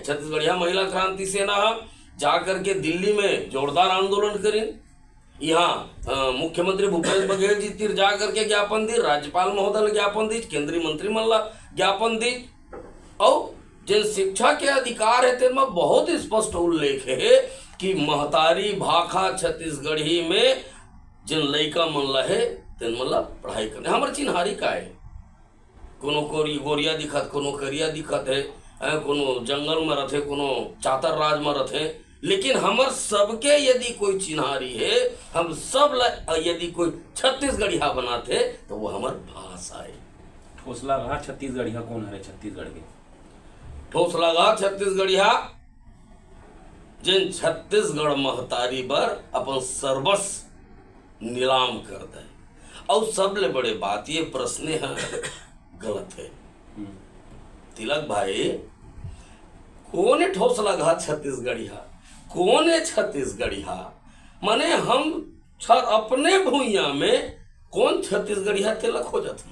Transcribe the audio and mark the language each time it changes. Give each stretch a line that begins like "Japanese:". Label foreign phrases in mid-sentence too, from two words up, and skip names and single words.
Chhattisgarhi: छत्तीसगढ़िया महिला क्रांति सेना जाकर के दिल्ली में जोरदार आंदोलन करें, यहाँ मुख्यमंत्री भूपेश बघेल जी तिर जा करके ज्ञापन दी, राज्यपाल महोदय ज्ञापन दी, केंद्रीय मंत्रिमंडल ज्ञापन दी। और जिन शिक्षा के अधिकार है तेन में बहुत स्पष्ट उल्लेख है कि महतारी भाखा छत्तीसगढ़ी में जिन लइका मन ला है तेन मन ला पढ़ाई करने। हमारे चिन्हारी का है, कोनो गोरिया दिखत, कोनो करिया दिखत है, कोनो जंगल में रथे, कोनो चातर राज में रथे, लेकिन हमर सबके यदि कोई चिन्हारी है, हम सब यदि कोई छत्तीसगढ़िया बनाते तो वो हमार भाषा है। ठोस लगा छत्तीसगढ़िया कौन है? छत्तीसगढ़ के ठोस लगा छत्तीसगढ़िया जिन छत्तीसगढ़ महतारी बर अपन सर्वस्व नीलाम कर दे। और सबले बड़े बात ये प्रश्न है गलत है तिलक भाई, कौन है ठोस लगा छत्तीसगढ़िया? कौन है छत्तीसगढ़िया? माने हम अपने भूइया में कौन छत्तीसगढ़िया तिलक हो जाते?